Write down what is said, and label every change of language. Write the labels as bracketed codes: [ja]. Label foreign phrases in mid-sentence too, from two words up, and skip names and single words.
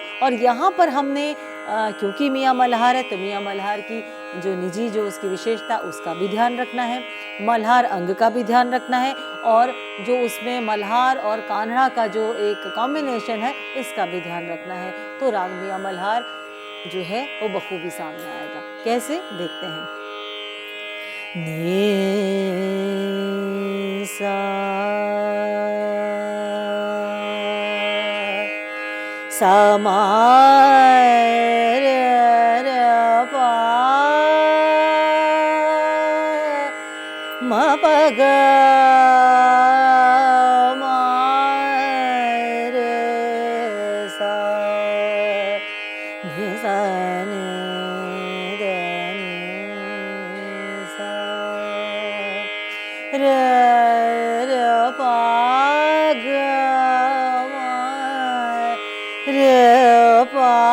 [hi] और यहाँ पर हमने क्योंकि मियाँ मल्हार है, तो मियाँ मल्हार की जो निजी जो उसकी विशेषता, उसका भी ध्यान रखना है, मल्हार अंग का भी ध्यान रखना है, और जो उसमें मल्हार और कान्हा का जो एक कॉम्बिनेशन है, इसका भी ध्यान रखना है। तो राग मियाँ मल्हार जो है वो बखूबी सामने आएगा। कैसे? देखते हैं। नी सा सा मा रे रे पा मा प ग मा रे सा नि सा नि ध नि सा रे रे पा ग मा रे पा